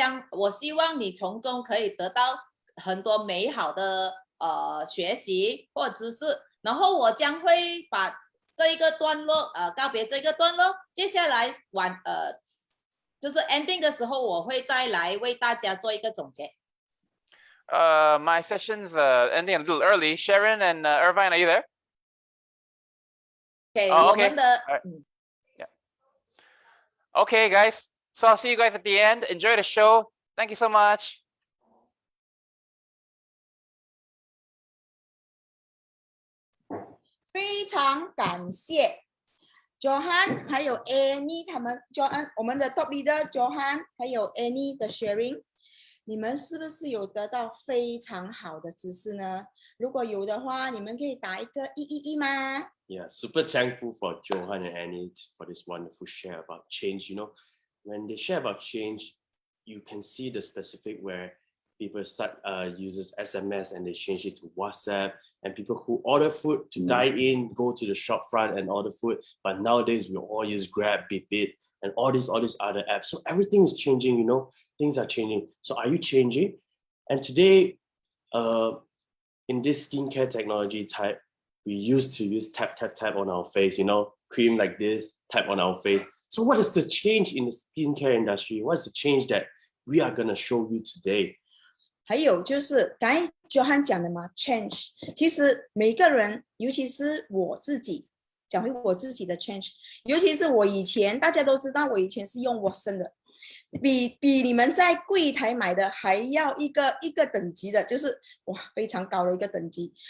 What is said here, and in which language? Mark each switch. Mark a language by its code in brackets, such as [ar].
[zh] 我希望你从中可以得到很多美好的学习或知识，然后我将会把这一个段落告别这个段落，接下来就是 ending 的时候，我会再来为大家做一个总结。 [en] My session's ending a little early. Sharon and Irvine, are you there? OK， Oh, [zh] 我们的 [en] Yeah. Okay, guys. So I'll see you guys at the end. Enjoy the show. Thank you so much. [zh] 非常感谢 Johan 还有 Annie 他们 Johan 我们的 top leader Johan 还有 Annie 的 sharing， 你们是不是有得到非常好的知识呢？如果有的话，你们可以打一个111吗？ [en] Yeah, super thankful for Johan and Annie for this wonderful share about change. You know, when they share about change, you can see the specific where people start uses SMS and they change it to WhatsApp, and people who order food to dine in go to the shop front and order food. But nowadays we all use Grab, Bit, and all these other apps. So everything is changing. You know, things are changing. So are you changing? And today, in this skincare technology type, we used to use tap on our face. You know, cream like this, tap on our face. So what is the change in the skincare industry? What's the change that we are gonna show you today? [zh] 还有就是刚才 Johan 讲的嘛 change， 其实每个人，尤其是我自己，讲回我自己的 change， 尤其是我以前，大家都知道我以前是用 Watson 的，比你们在柜台买的还要一个等级的，就是哇非常高的一个等级。